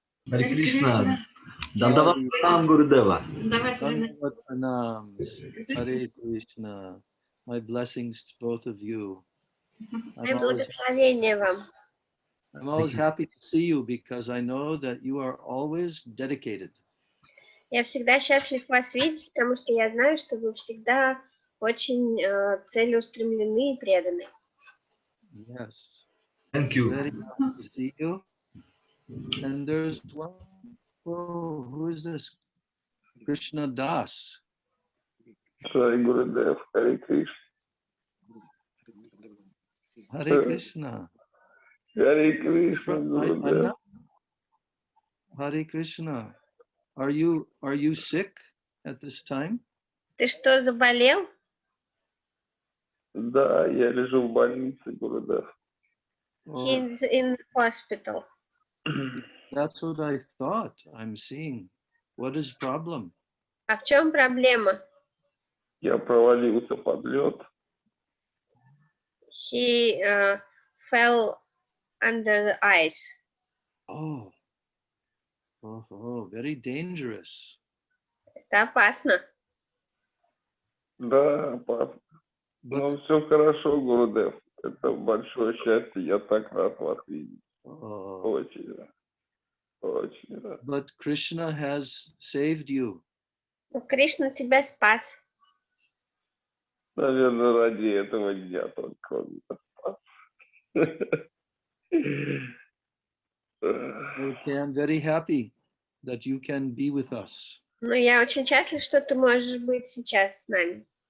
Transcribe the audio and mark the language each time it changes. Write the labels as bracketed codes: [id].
[en] Hare Krishna. Dandavat Pranam, Gurudeva. Dandavat Pranams. Hare Krishna. My blessings to both of you. [ru] Мое благословение вам. [en] I'm always happy to see you because I know that you are always dedicated. [ru] Я всегда счастлив вас видеть, потому что я знаю, что вы всегда очень целеустремлены и преданы. [en] Yes. Thank you. Very happy to see you. And there's one. Oh, who is this? Krishna Das. Jai Gurudev, Hare Krishna. Hare Krishna. Hare Krishna, Gurudev. Hare Krishna. Are you sick at this time? [ru] Ты что, заболел? Да, я лежу в больнице, Гурудев. [en] He's in hospital. That's what I thought I'm seeing. What is problem? [ru] А в чем проблема? Я провалился под лед. [en] He fell under the ice. Oh, very dangerous. [ru] Это опасно. Да, опасно. Но все хорошо, Гурудев. Это большое счастье. Я так рад вас видеть. Очень рад. Очень рад. [en] But Krishna has saved you. [ru] Кришна тебя спас. Наверное, ради этого дня только он спас. [en] Okay, I'm very happy that you can be with us. [ru] Но я очень счастлив, что ты можешь быть сейчас с нами.